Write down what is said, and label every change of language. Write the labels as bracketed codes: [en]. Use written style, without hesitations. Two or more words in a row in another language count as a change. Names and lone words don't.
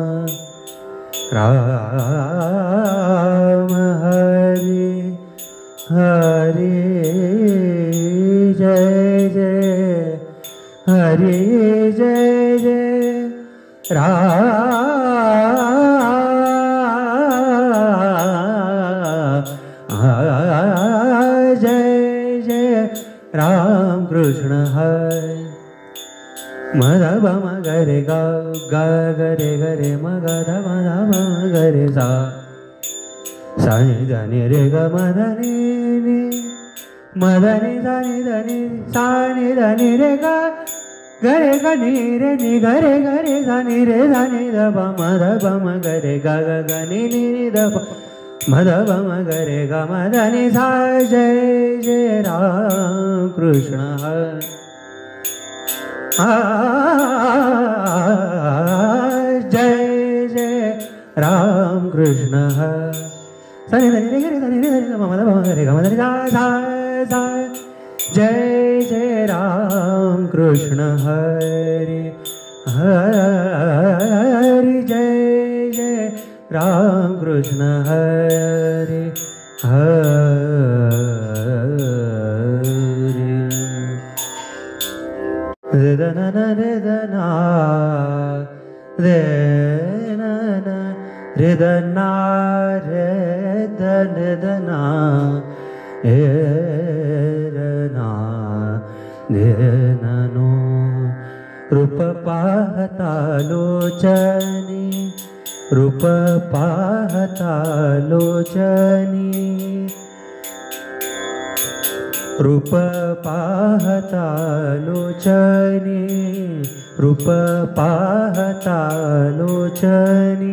[hi] राम हरि हरि जय जय हरि जय जय जय जय राम कृष्ण हरे। मद बम गरे गा गा गरे गरे मग धम धम गरे सा सानि धनि रे ग मदनि नि मदनि धनि धनि सानि धनि रे ग गरे ग नि रे नि गरे गरे धनि रे धनि ध ब मद बम गरे ग ग ग नि नि ध ब मद बम गरे ग मदनि सा। जय जय राम कृष्ण हरे जय जय राम कृष्ण हरे। सनि धनि रे गरे धनि रे धनि ध मद बम गरे ग मदनि सा सा सा। जय जय राम कृष्ण हरे हरि जय जय राम कृष्ण हरे हरि। रे द न न रे द ना रे न न रे द ना रे द न द ना ए ना दे ननो। [mr] रूप पाहता लोचनी रूप पाहता लोचनी रूप पाहता लोचनी रूप पाहता लोचनी।